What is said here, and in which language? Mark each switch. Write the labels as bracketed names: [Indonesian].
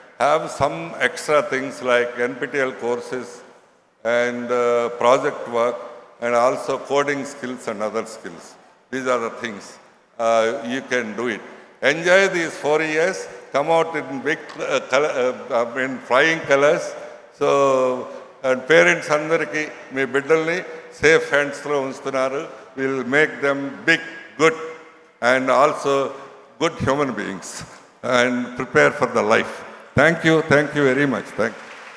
[English] have some extra things like NPTEL courses and project work and also coding skills and other skills. These are the things you can do it. Enjoy these 4 years, come out in big in flying colors. So, and parents [Telugu] andariki మీ బిడ్డల్ని safe హ్యాండ్స్లో ఉంచుతున్నారు. [English] Will make them big, good and also good human beings and prepare for the life. Thank you very much. Thank you.